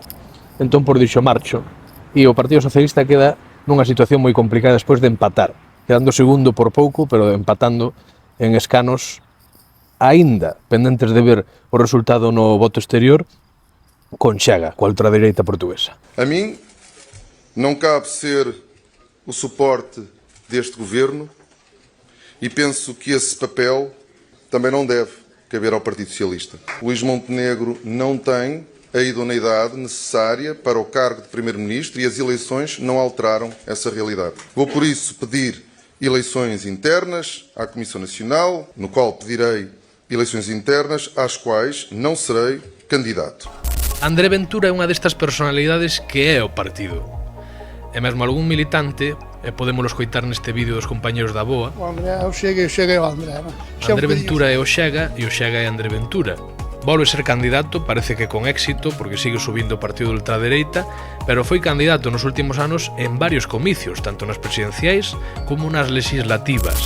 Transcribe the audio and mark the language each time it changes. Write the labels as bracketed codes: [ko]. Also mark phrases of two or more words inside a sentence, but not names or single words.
[gl] Entón, por dixo, marcho. E o Partido Socialista queda nunha situación moi complicada despois de empatar. Quedando segundo por pouco, pero empatando en escanos, aínda pendentes de ver o resultado no voto exterior, con Xega, coa ultradereita portuguesa. [pt] A mim não cabe ser o suporte deste governo e penso que esse papel também não deve caber ao Partido Socialista. Luís Montenegro não tem a idoneidade necessária para o cargo de Primeiro-Ministro e as eleições não alteraram essa realidade. Vou, por isso, pedir eleições internas à Comissão Nacional, no qual pedirei eleições internas às quais não serei candidato. [gl] André Ventura é unha destas personalidades que é o partido. E mesmo algún militante, e podémolo escoitar neste vídeo dos compañeros da BOA, [pt] o André é o Xega e o Xega é o André. André Ventura é o Xega e o Xega é André Ventura. [gl] Volve ser candidato, parece que con éxito, porque sigue subindo o partido de ultradereita, pero foi candidato nos últimos anos en varios comicios, tanto nas presidenciais como nas legislativas.